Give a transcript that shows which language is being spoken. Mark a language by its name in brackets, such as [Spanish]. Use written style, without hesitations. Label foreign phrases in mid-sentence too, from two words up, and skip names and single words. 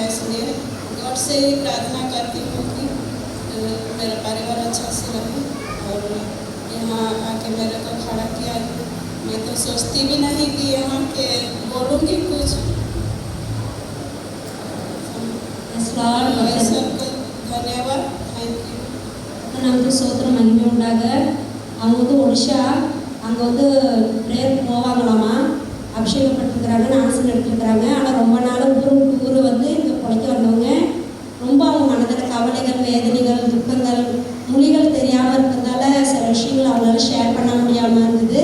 [Hindi] इसलिए गॉड से ही प्रार्थना करती हूँ कि मेरा परिवार अच्छा से रहे। और यहाँ आके मेरे को खड़ा किया, मैं तो सोचती भी नहीं कि यहाँ के बोलूँगी कुछ। सबको धन्यवाद, [English] thank you. [Tamil] நமக்கு சோத்திரம் மகிமை உண்டாக. அவங்க வந்து ஒடிஷா, அங்கே வந்து ப்ரேயர் போவாங்களாமா, அபிஷேகப்பட்டிருக்கிறாங்க, நாசம் எடுத்துருக்குறாங்க. ஆனால் ரொம்ப நாள் ஊர் வந்து இங்கே பிழைக்க வந்தவங்க ரொம்ப அவங்க மனதில் கவலைகள், வேதனைகள், துக்கங்கள், மொழிகள் தெரியாமல் இருக்கிறதால சில விஷயங்கள் அவங்களால ஷேர் பண்ண முடியாமல் இருந்தது.